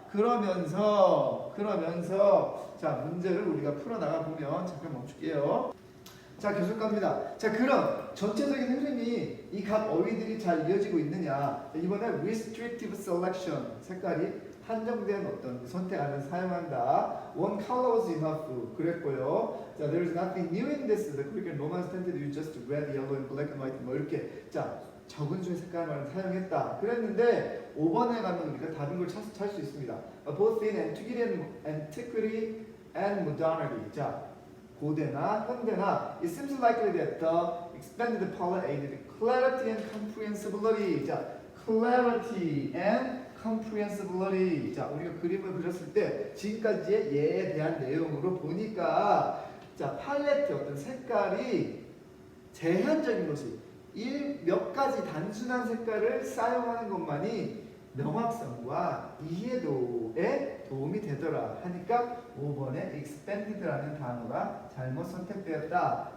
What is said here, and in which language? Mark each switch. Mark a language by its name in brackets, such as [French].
[Korean] 그러면서 자, 문제를 우리가 풀어나가 보면, 잠깐 멈출게요. 자, 계속 갑니다. 자, 그럼 전체적인 흐름이 이 각 어휘들이 잘 이어지고 있느냐. 이번에 [English] restrictive selection, [Korean] 색깔이 한정된 어떤 선택안을 사용한다. [English] One color was enough [Korean] 그랬고요. [English] 자, there is nothing new in this. The Greek and Roman standard you just red, yellow, and black and white. [Korean] 뭐 이렇게 자, 적은 수의 색깔만 사용했다. 그랬는데 5번에 가면 우리가 다른 걸 찾을 수 있습니다. [English] Both in antiquity and modernity. [Korean] 자, 고대나 현대나 [English] it seems likely that the expanded palette aided clarity and comprehensibility. 자, clarity and comprehensibility. [Korean] 자, 우리가 그림을 그렸을 때 지금까지의 예에 대한 내용으로 보니까 자, 팔레트 어떤 색깔이 제한적인 것이 몇 가지 단순한 색깔을 사용하는 것만이 명확성과 이해도에 도움이 되더라 하니까 5번에 expanded라는 단어가 잘못 선택되었다.